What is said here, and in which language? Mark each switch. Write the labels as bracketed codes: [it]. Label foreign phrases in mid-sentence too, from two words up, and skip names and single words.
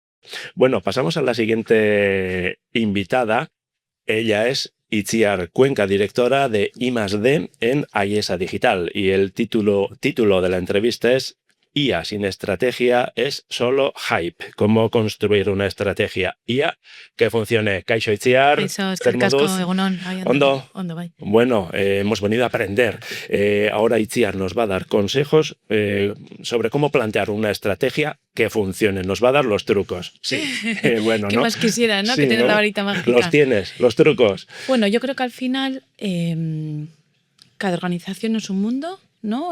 [es] Bueno, pasamos a la siguiente invitada. Ella es Itziar Cuenca, directora de I+D en AIESA Digital. Y el título de la entrevista es IA sin estrategia es solo hype. ¿Cómo construir una estrategia IA que funcione? [eu] Kaixo Itziar, Kaixo, eskerrik asko, egunon. Ondo. Ondo, bai. [es] Bueno, hemos venido a aprender. Ahora Itziar nos va a dar consejos sobre cómo plantear una estrategia que funcione. Nos va a dar los trucos. Sí, bueno, ¿Qué ¿no? más quisiera, no? Sí, Que tener ¿no? la varita mágica. Los tienes, los trucos. Bueno, yo creo que al final cada organización es un mundo, ¿no?